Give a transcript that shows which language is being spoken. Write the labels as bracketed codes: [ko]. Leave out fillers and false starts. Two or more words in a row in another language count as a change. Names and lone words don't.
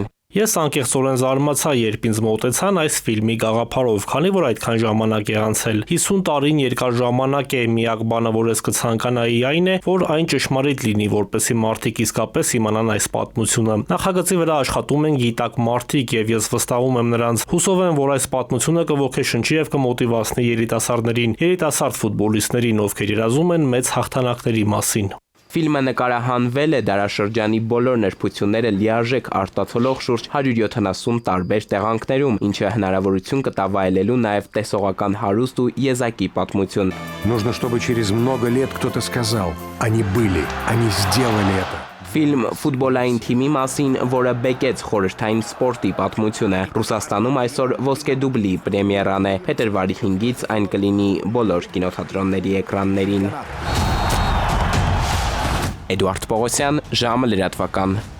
[hy] Ես անկեղծորեն զարմացա, երբ ինձ մոտեցան այս ֆիլմի գաղափարով, քանի որ այդքան ժամանակ է անցել։ 50 տարին երկար ժամանակ է, միակ բանը, որ ես կցանկանայի այն է, որ այն ճշմարիտ լինի, որպեսզի մարդիկ իսկապես իմանան այս պատմությունը։ Նախագծի վրա աշխատում են գիտակ մարդիկ եւ ես վստահում եմ նրանց։ Հուսով եմ, որ այս պատմությունը կոգեշնչի եւ կմոտիվացնի երիտասարդ ֆուտբոլիստներին, ովքեր երազում են մեծ հաղթանակների մասին։ Ֆիլմը նկարահանվել է դարաշրջանի բոլոր նրբությունները լիարժեք արտացոլող շուրջ 170 տարբեր տեղանքներում, ինչը հնարավորություն կտա վայելելու նաև տեսողական հարուստ ու եզակի պատմություն։ [ru] Нужно, чтобы через много лет кто-то сказал: они были, они сделали это. [hy] Ֆիլմ ֆուտբոլային թիմի մասին, որը բեկեց խորհրդային սպորտի պատմությունը։ Ռուսաստանում այսօր ոսկե դուբլի պրեմիերան է։ Փետրվարի 5-ից այն կլինի բոլոր կինոթատրոնների էկրաններին։ Էդուարդ Պողոսյան, ժամը լրատվական։